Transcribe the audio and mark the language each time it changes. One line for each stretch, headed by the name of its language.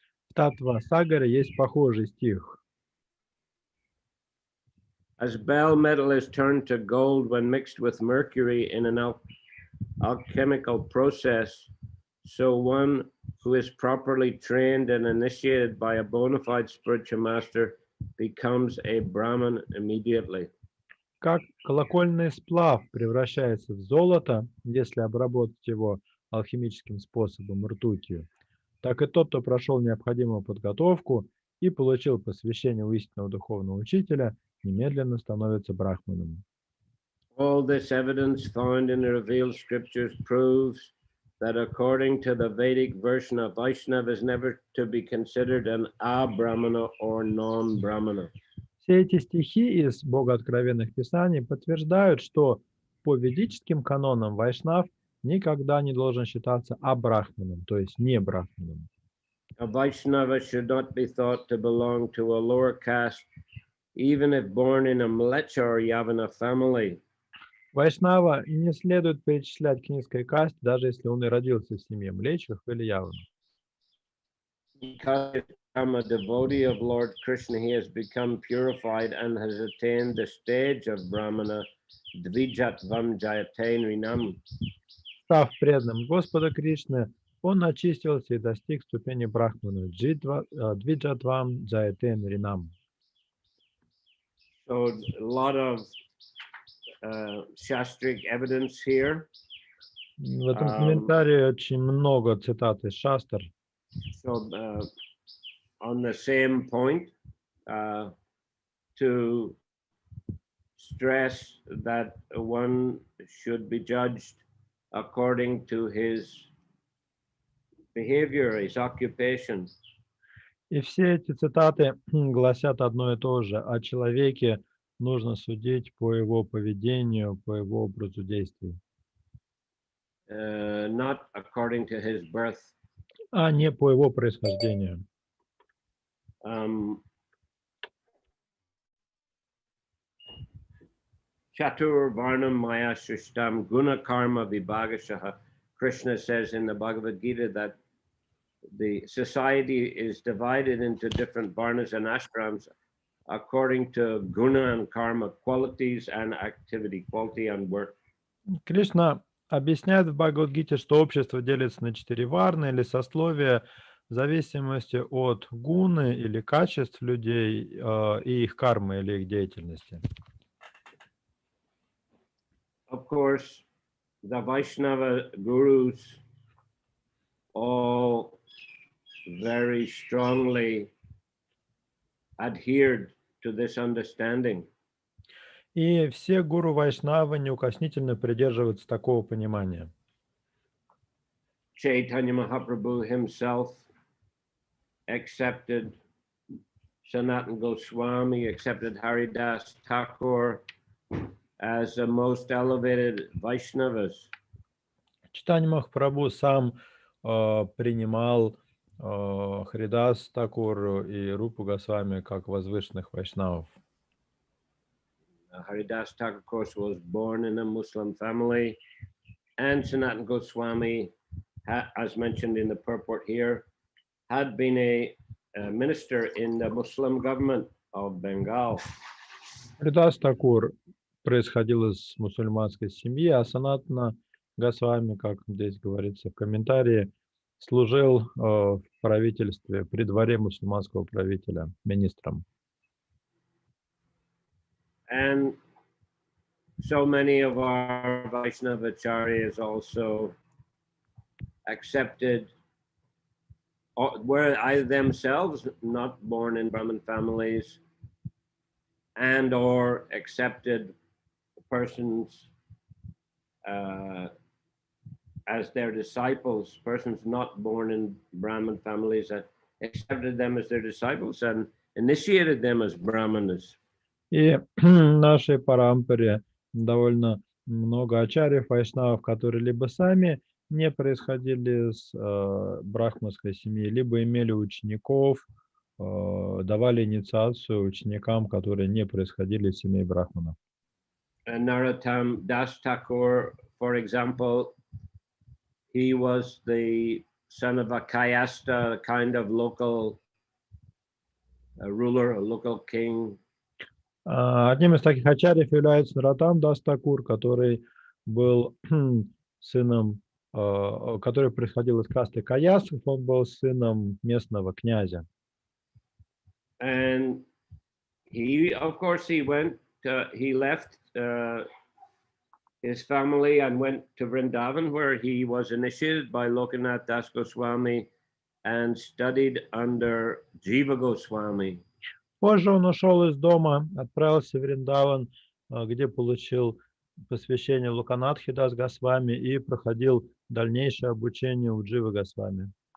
Russian: В Татва-сагаре есть похожий стих.
English: As bell metal is turned to gold when mixed with mercury in an alchemical process, so one who is properly trained and initiated by a bona fide spiritual master becomes a Brahman immediately.
Russian: Как колокольный сплав превращается в золото, если обработать его алхимическим способом ртутью, так и тот, кто прошел необходимую подготовку и получил посвящение у истинного духовного учителя, немедленно становится брахманом.
English: All this evidence found in the revealed scriptures proves that according to the Vedic version of Vaishnava is never to be considered an a-brahmana or non-brahmana.
Russian: Все эти стихи из богооткровенных писаний подтверждают, что по ведическим канонам вайшнав никогда не должен считаться абрахманом, то есть не брахманом.
English: A Vaishnava should not be thought to belong to a lower caste, even if born in a Mlecha or Yavana family.
Russian: Вайшнава не следует причислять к низкой касте, даже если он и родился в семье млечных или явных.
English: Because I'm a devotee of Lord Krishna, he has become purified and has attained the stage of Brahmana,
Sanskrit: Dvijatvam Jayaten Rinam.
Russian: Став преданным Господа Кришны, он очистился и достиг ступени брахмана
Sanskrit: Двиджатвам Джаятен Ринам.
English: So a lot of shastric evidence here.
Russian: В этом комментарии очень много цитат из шастр.
English: So on the same point, to stress that one should be judged according to his behavior, his occupation.
Russian: И все эти цитаты гласят одно и то же. О человеке нужно судить по его поведению, по его образу действий.
English: Not according to his birth.
Russian: А не по его происхождению.
Sanskrit: Chatur Varnam Maya Shrishtam Guna Karma Vibhagashaha.
English: Krishna says in the Bhagavad Gita that the society is divided into different varnas and ashrams according to guna and karma, qualities and activity, quality and work.
Russian: Кришна объясняет в Бхагавад-гите, что общество делится на 4 варны или сословия в зависимости от гуны или качеств людей и их кармы или их деятельности.
English: Of course, the Vaishnava gurus all very strongly adhered to this understanding.
Russian: И все гуру Вайшнавы неукоснительно придерживаются такого понимания.
English: Chaitanya Mahaprabhu himself accepted Sanatana Goswami, accepted Haridas Thakur as the most elevated Vaishnavas.
Russian: Чайтанья Махапрабху сам принимал Харидас Такур и Рупу Госвами как возвышенных вайшнавов.
English: Haridas Thakur, of course, was born in a Muslim family, and Sanatana Goswami, as mentioned in the purport here, had been a minister in the Muslim government of Bengal.
Russian: Харидас Такур происходил из мусульманской семьи, а Санатана Госвами, как здесь говорится в комментарии, служил в правительстве, при дворе мусульманского правителя, министром.
English: And so many of our Vaishnava acharyas also accepted, were either themselves not born in Brahmin families and or accepted persons as their disciples, persons not born in Brahmin families that accepted them as their disciples and initiated them as Brahmanas.
Russian: И в нашей парампаре довольно много ачарьев, вайшнавов, которые либо сами не происходили из брахманской семьи, либо имели учеников, давали инициацию ученикам, которые не происходили из семей брахманов.
English: Narottam Das Thakur, for example, he was the son of a Kayasta, kind of local ruler, a local king.
Russian: Одним из таких ачарьев является Наротам Дас Такур, который был сыном, который происходил из касты Каясов, он был сыном местного князя.
English: And he, of course, he left his family and went to Vrindavan, where he was initiated by Lokanath Das Goswami and studied under Jiva Goswami.
Russian: Позже он ушел из дома, отправился в Вриндаван, где получил посвящение Локанатхи Дас Госвами и проходил дальнейшее обучение у Дживы Госвами.